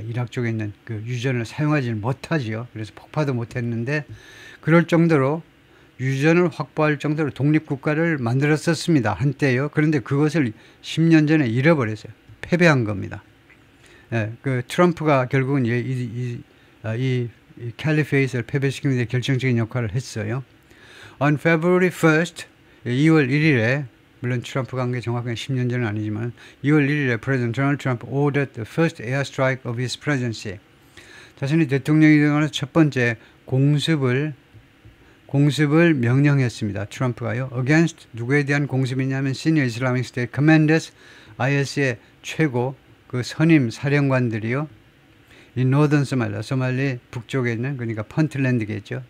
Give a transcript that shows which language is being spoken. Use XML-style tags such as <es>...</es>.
<ko>이락 쪽에 있는 그 유전을 사용하지는 못하지요. 그래서 폭파도 못했는데 그럴 정도로 유전을 확보할 정도로 독립국가를 만들었었습니다. 한때요. 그런데 그것을 10년 전에 잃어버렸어요. 패배한 겁니다. 그 트럼프가 결국은 이 캘리페이스를 패배시키는 데 결정적인 역할을 했어요.</ko> <en>On February 1st,</en> <ko>2월 1일에 물론 트럼프가 한 게 정확하게 10년 전은 아니지만 2월 1일에</ko> <en>President Donald Trump ordered the first airstrike of his presidency.</en> <ko>자신이 대통령이 되면서 첫 번째 공습을 명령했습니다. 트럼프가요. Against 누구에 대한 공습이냐면</ko> <en>Senior Islamic State Commanders,</en> <ko>IS의 최고 그 선임 사령관들이요. 이 Northern Somalia, 소말리 북쪽에 있는 그러니까 펀틀랜드겠죠.</ko>